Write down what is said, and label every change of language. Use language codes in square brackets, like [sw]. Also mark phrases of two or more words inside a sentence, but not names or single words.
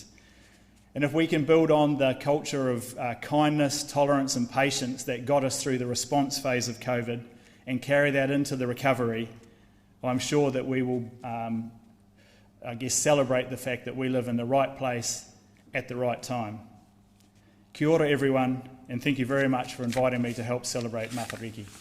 [en] And if we can build on the culture of kindness, tolerance and patience that got us through the response phase of COVID and carry that into the recovery, I'm sure that we will, celebrate the fact that we live in the right place at the right time. [mi] Kia ora [en] everyone, and thank you very much for inviting me to help celebrate Matariki.